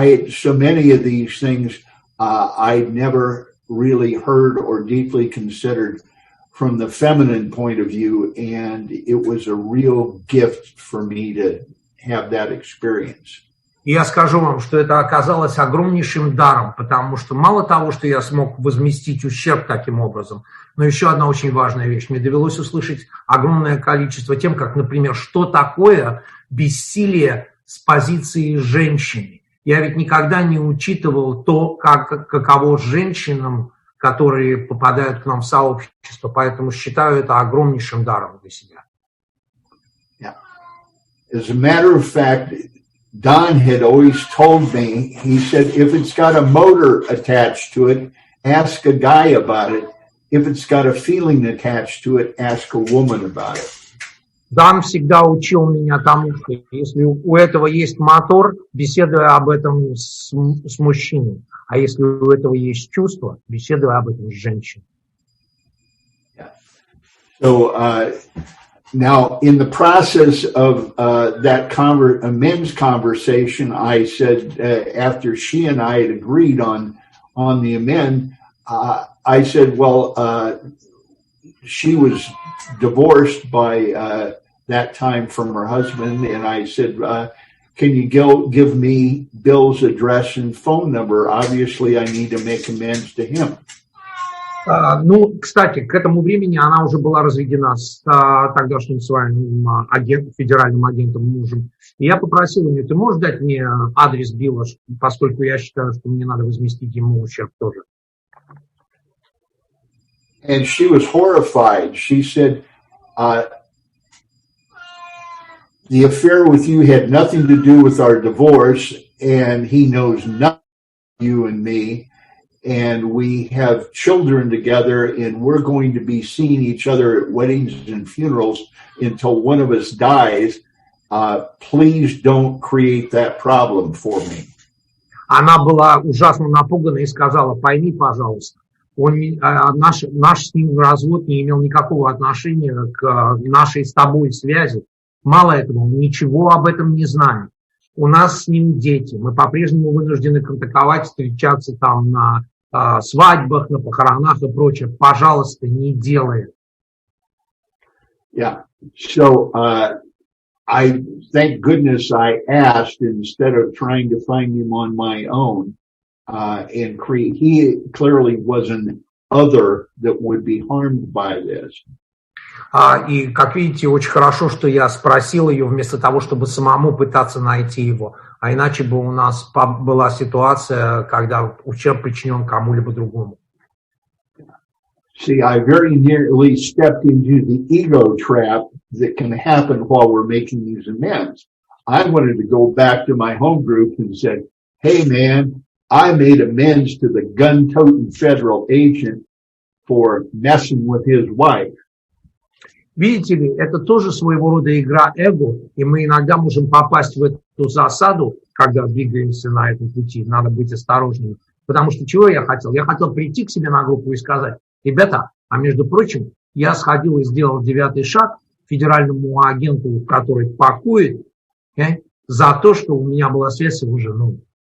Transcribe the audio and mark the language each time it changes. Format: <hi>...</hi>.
<en>So many of these things I'd never really heard or deeply considered from the feminine point of view, and it was a real gift for me to have that experience.</en> <ru>И я скажу вам, что это оказалось огромнейшим даром, потому что мало того, что я смог возместить ущерб таким образом, но еще одна очень важная вещь. Мне довелось услышать огромное количество тем, как, например, что такое бессилие с позиции женщины. Я ведь никогда не учитывал то, каково женщинам, которые попадают к нам в сообщество, поэтому считаю это огромнейшим даром для себя.</ru> <en>Yeah. As a matter of fact, Don had always told me, he said, if it's got a motor attached to it, ask a guy about it. If it's got a feeling attached to it, ask a woman about it.</en> <ru>Дан всегда учил меня тому, что если у этого есть мотор, беседуй об этом с мужчиной. А если у этого есть чувство, беседуй об этом с женщиной.</ru> <en>So Now, in the process of that men's conversation, I said, after she and I had agreed on the amend, I said, well, she was divorced by that time from her husband, and I said, can you give me Bill's address and phone number? Obviously, I need to make amends to him.</en> <ru>Ну, кстати, к этому времени она уже была разведена с тогдашним своим агентом, федеральным агентом, мужем. И я попросил ее, ты можешь дать мне адрес Билла, поскольку я считаю, что мне надо возместить ему ущерб тоже.</ru> <en>And she was horrified. She said, the affair with you had nothing to do with our divorce, and he knows nothing of you and me. And we have children together, and we're going to be seeing each other at weddings and funerals until one of us dies. Please don't create that problem for me.</en> <ru>Она была ужасно напугана и сказала, пойми, пожалуйста, наш с ним развод не имел никакого отношения к нашей с тобой связи. Мало этого, мы ничего об этом не знаем. У нас с ним дети, мы по-прежнему вынуждены контактовать, встречаться там на свадьбах, на похоронах и прочее. Пожалуйста, не делай это.</ru> <en>Yeah. So I thank goodness I asked instead of trying to find him on my own. And he clearly was an other that would be harmed by this.</en> <ru>И, как видите, очень хорошо, что я спросил ее, вместо того, чтобы самому пытаться найти его. А иначе бы у нас была ситуация, когда ущерб причинен кому-либо другому.</ru> <en>See, I very nearly stepped into the ego trap that can happen while we're making these amends. I wanted to go back to my home group and said, hey, man, I made amends to the gun-toting federal agent for messing with his wife.</en> <ru>Видите ли, это тоже своего рода игра эго, и мы иногда можем попасть в эту засаду, когда двигаемся на этом пути. Надо быть осторожными. Потому что чего я хотел? Я хотел прийти к себе на группу и сказать, ребята, а между прочим, я сходил и сделал 9-й шаг федеральному агенту, который пакует, за то, что у меня была связь с его женой.</ru>